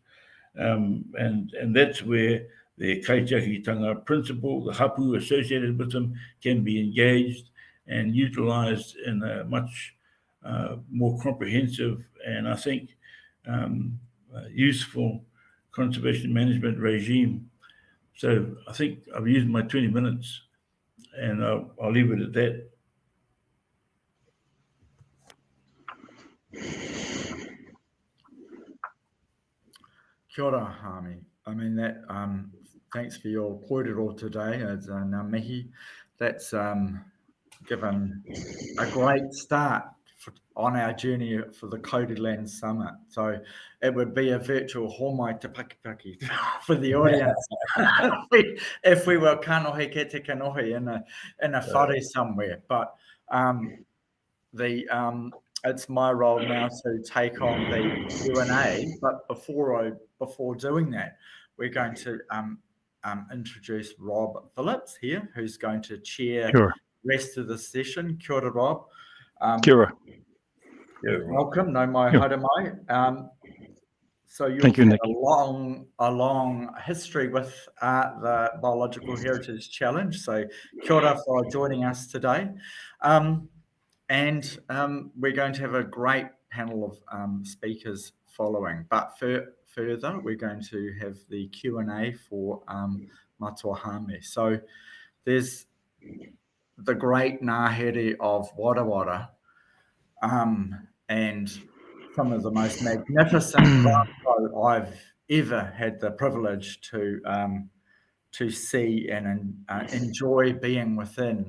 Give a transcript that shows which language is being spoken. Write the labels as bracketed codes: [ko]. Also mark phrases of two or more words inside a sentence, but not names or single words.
[en] And that's where the kaitiakitanga principle, the hapu associated with them, can be engaged and utilized in a much more comprehensive and, I think, useful conservation management regime. So I think I've used my 20 minutes, and I'll leave it at that. [mi] Kia ora, [en] Haami. I mean, that. Thanks for your kōrero today, as [mi] ngā mihi. [en] That's given a great start on our journey for the Cody Land Summit. So it would be a virtual [mi] homai te pakipaki [en] for the audience if we were [mi] kanohi ke te kanohi [en] in a whare somewhere. But it's my role now to take on the Q&A. But before doing that, we're going to introduce Rob Phillips here, who's going to chair the rest of the session. [mi] Kia ora, Rob. Kia ora. Welcome. No mai haere mai. [en] So you've Thank you, had Nick. a long history with the Biological Heritage Challenge. So [mi] kia ora [en] for joining us today. And we're going to have a great panel of speakers following. But further, we're going to have the Q&A for Matua Haami. So there's the great ngahere of Warawa, and some of the most magnificent rākau I've ever had the privilege to see and enjoy being within.